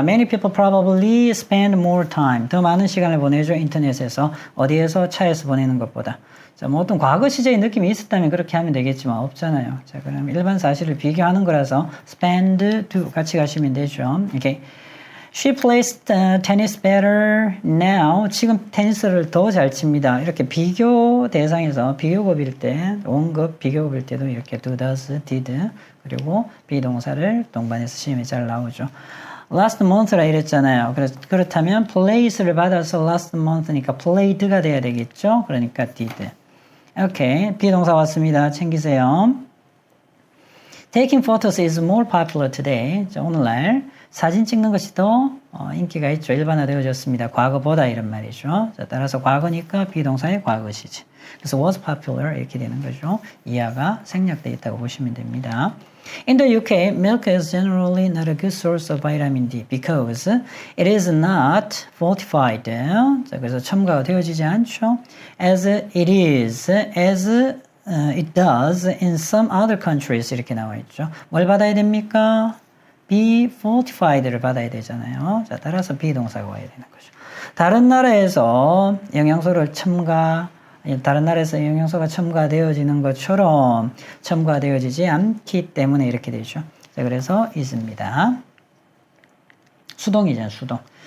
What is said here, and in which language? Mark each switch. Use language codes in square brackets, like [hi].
[en] Many people probably spend more time. [ko] 더 많은 시간을 보내죠. 인터넷에서. 어디에서? 차에서 보내는 것보다. 자, 뭐 어떤 과거 시제의 느낌이 있었다면 그렇게 하면 되겠지만 없잖아요. 자, 그럼 일반 사실을 비교하는 거라서 spend to 같이 가시면 되죠. 이렇게. [en] She plays tennis better now. [ko] 지금 테니스를 더 잘 칩니다. 이렇게 비교 대상에서 비교급일 때, 원급 비교급일 때도 이렇게 do, does, did 그리고 비동사를 동반해서 시험에 잘 나오죠. last month라 이랬잖아요. 그래서 그렇다면 plays를 받아서 last month니까 played가 돼야 되겠죠. 그러니까 did. 오케이. 비동사 왔습니다. 챙기세요. [en] Taking photos is more popular today. [ko] 자, 오늘날 사진 찍는 것이 더 인기가 있죠. 일반화되어졌습니다. 과거보다 이런 말이죠. 자, 따라서 과거니까 비동사의 과거시지. 그래서 was popular 이렇게 되는 거죠. 이하가 생략되어 있다고 보시면 됩니다. [en] In the UK, milk is generally not a good source of vitamin D because it is not fortified. [ko] 자, 그래서 첨가가 되어지지 않죠. [en] As it is, as it does in some other countries 이렇게 나와 있죠. [ko] 뭘 받아야 됩니까? be fortified를 받아야 되잖아요. 자, 따라서 비동사가 와야 되는 거죠. 다른 나라에서 영양소를 다른 나라에서 영양소가 첨가되어지는 것처럼 첨가되어지지 않기 때문에 이렇게 되죠. 자, 그래서 is입니다. 수동이잖아요, 수동.